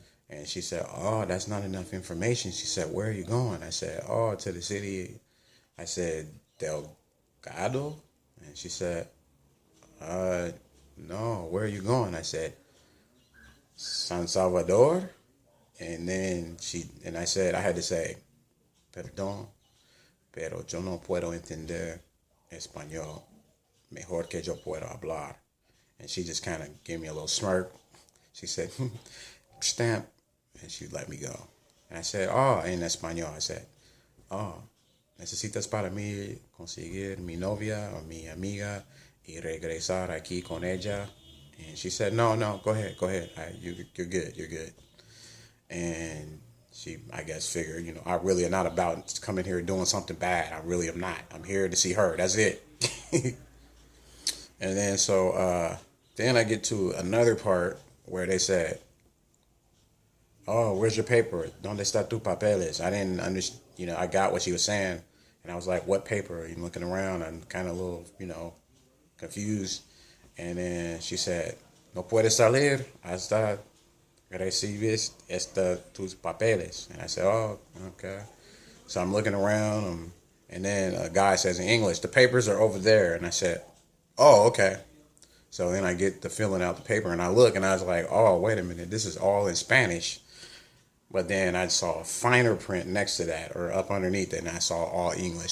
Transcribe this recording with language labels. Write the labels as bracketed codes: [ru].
[en] And she said, oh, that's not enough information. She said, where are you going? I said, oh, to the city. I said, Delgado? And she said, no, where are you going? I said, San Salvador? And then I said, I had to say, [es] perdón, pero yo no puedo entender español mejor que yo puedo hablar. [en] And she just kind of gave me a little smirk. She said, stamp, and she let me go. And I said, [es] en español. [en] I said, [es] necesitas para mí conseguir mi novia o mi amiga y regresar aquí con ella. [en] And she said, no, go ahead. You're good. And she, I guess, figured, I really am not about coming here doing something bad. I really am not. I'm here to see her. That's it. And then then I get to another part where they said, where's your paper? [es] ¿Dónde está tu papeles? [en] I didn't understand, I got what she was saying. And I was like, what paper? And looking around, I'm kind of a little, confused. And then she said, [es] no puedes salir hasta recibes tus papeles. [en] And I said, okay. So I'm looking around, and then a guy says in English, the papers are over there. And I said, okay. So then I get to filling out the paper, and I look, and I was like, wait a minute, this is all in Spanish. But then I saw a finer print next to that, or up underneath it, and I saw all English.